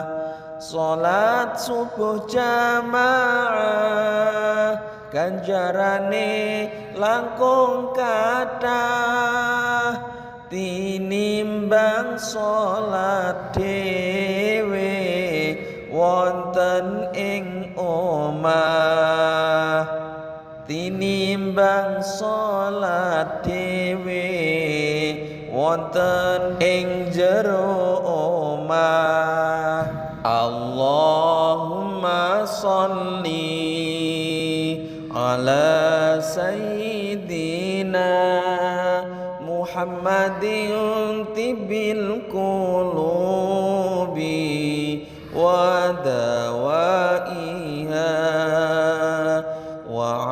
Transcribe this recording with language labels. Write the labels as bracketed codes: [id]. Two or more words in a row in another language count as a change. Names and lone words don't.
[jv] Salat subuh jamaah ganjarane langkung kathah tinimbang salat dhewe wonten ing omah. Tinimbang salat dhewe wonten ing jero omah. [ar] اللهم صل على سيدنا محمد طب القلوب ودوائها و